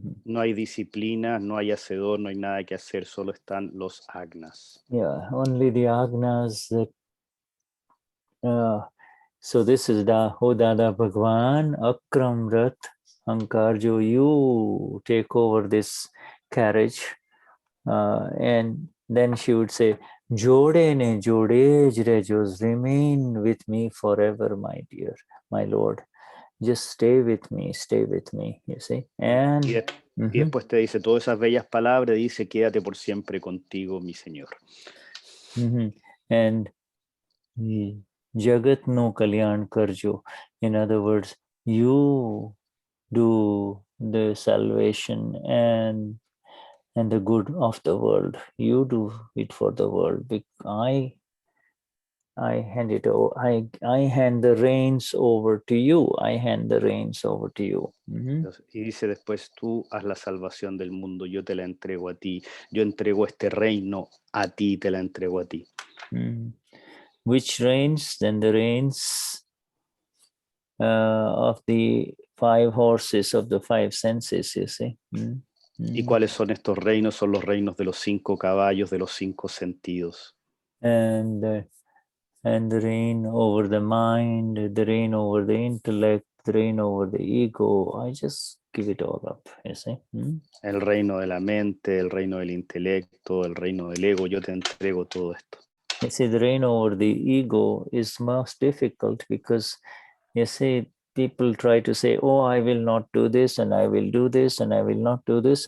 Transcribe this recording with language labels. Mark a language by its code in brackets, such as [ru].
[es] No hay disciplina, no hay hacedor, no hay nada que hacer, solo están los agnas. [en] Yeah, only the agnas. So this is Dada Bhagwan, Akram Rath, Ankarjo, you take over this carriage. And then she would say, [gu] Jode ne jode jrejos, [en] remain with me forever, my dear, my Lord. Just stay with me, you see. And [es] y después te dice todas esas bellas palabras, dice, quédate por siempre contigo, mi Señor. [gu] And Jagat no Kalyan Karjo. [en] In other words, you do the salvation and the good of the world. You do it for the world. I hand it over. I hand the reins over to you. I hand the reins over to you. [es] Y dice después, tú haz la salvación del mundo, yo te la entrego a ti. Yo entrego este reino a ti, te la entrego a ti. [en] Which reins? Then the reins of the 5 horses of the 5 senses, you see. [es] ¿Y cuáles son estos reinos? Son los reinos de los 5 caballos, de los 5 sentidos. [en] And the reign over the mind, the reign over the intellect, the reign over the ego. I just give it all up, you see. [es] El reino de la mente, el reino del intelecto, el reino del ego, yo te entrego todo esto. [en] You see, the reign over the ego is most difficult because, you see, people try to say, oh, I will not do this, and I will do this, and I will not do this.